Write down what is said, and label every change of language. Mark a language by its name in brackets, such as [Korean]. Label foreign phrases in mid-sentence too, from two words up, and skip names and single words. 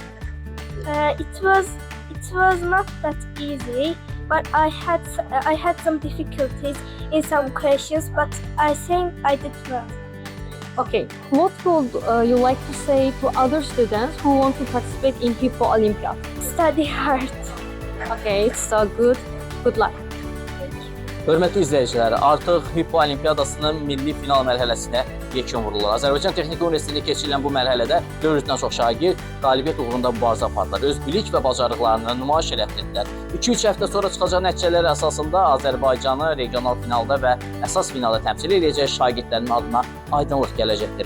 [English] It was not that easy, but I had some difficulties in some questions, but I think I did well. Okay, what would you like to say to other students who want to participate in Hippo Olympiad? Study hard. Okay, it's so good. Good luck. [Azerbaijani] Hörmətli izləyiciləri, artıq Hippo Olimpiadasının milli final mərhələsinə yekun vurulur. Azərbaycan Texniki Universitetində keçirilən bu mərhələdə 400-dən çox şagird qalibiyyət uğrunda mübarizə apardılar. Öz bilik və bacarıqlarını nümayiş etdirdilər. 2-3 həftə sonra çıxacaq nəticələr əsasında Azərbaycanı regional finalda və əsas finalda təmsil edəcək şagirdlərin adına aydınlıq gələcəkdir.